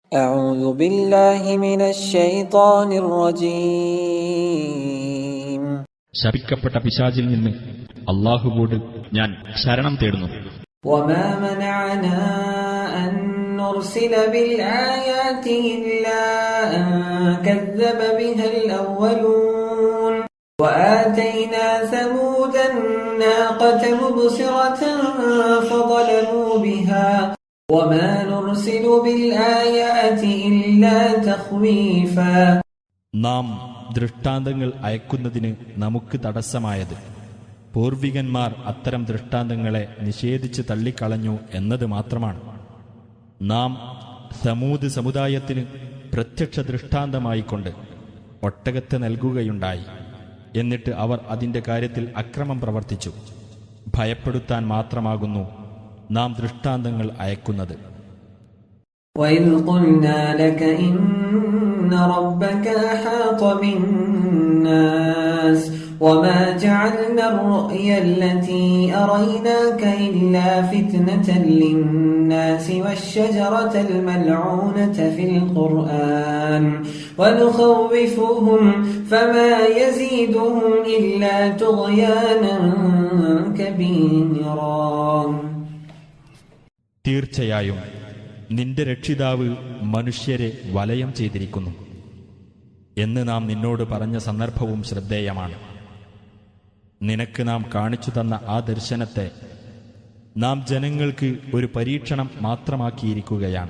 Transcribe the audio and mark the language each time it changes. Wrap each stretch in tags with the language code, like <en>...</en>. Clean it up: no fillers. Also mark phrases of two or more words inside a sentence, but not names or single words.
<ar>أعوذ بالله من الشيطان الرجيم.</ar> <ml>ശപിക്കപ്പെട്ട പിശാചിൽ നിന്ന് അല്ലാഹുവോട് ഞാൻ ശരണം തേടുന്നു.</ml> <ar>وما منعنا أن نرسل بالآيات إلا أن كذب بها الأولون وآتينا ثمود الناقة مبصرة فظلموا بها وما نرسل بالآيات إلا تخويفا.</ar> <ml>നാം ദൃഷ്ടാന്തങ്ങൾ അയക്കുന്നതിന് നമുക്ക് തടസ്സമായത് പൂർവികന്മാർ അത്തരം ദൃഷ്ടാന്തങ്ങളെ നിഷേധിച്ച് തള്ളിക്കളഞ്ഞു എന്നത് മാത്രമാണ്. നാം സമൂദ് സമുദായത്തിന് പ്രത്യക്ഷ ദൃഷ്ടാന്തമായിക്കൊണ്ട് ഒട്ടകത്തെ നൽകുകയുണ്ടായി. എന്നിട്ട് അവർ അതിൻ്റെ കാര്യത്തിൽ അക്രമം പ്രവർത്തിച്ചു. ഭയപ്പെടുത്താൻ മാത്രമാകുന്നു നാം ദൃഷ്ടാന്തങ്ങൾ അയക്കുന്നത്.</ml> <ar>وَإِذْ قُلْنَا لَكَ إِنَّ رَبَّكَ أَحَاطَ بِالنَّاسِ وَمَا جَعَلْنَا الرُّؤْيَا الَّتِي أَرَيْنَاكَ إِلَّا فِتْنَةً لِلنَّاسِ وَالشَّجَرَةَ الْمَلْعُونَةَ فِي الْقُرْآنِ وَنُخَوِّفُهُمْ فَمَا يَزِيدُهُمْ إِلَّا طُغْيَانًا كَبِيرًا.</ar> <ml>തീർച്ചയായും നിന്റെ രക്ഷിതാവ് മനുഷ്യരെ വലയം ചെയ്തിരിക്കുന്നു എന്ന് നാം നിന്നോട് പറഞ്ഞ സന്ദർഭവും ശ്രദ്ധേയമാണ്. നിനക്ക് നാം കാണിച്ചു തന്ന ആ ദർശനത്തെ നാം ജനങ്ങൾക്ക് ഒരു പരീക്ഷണം മാത്രമാക്കിയിരിക്കുകയാണ്.</ml>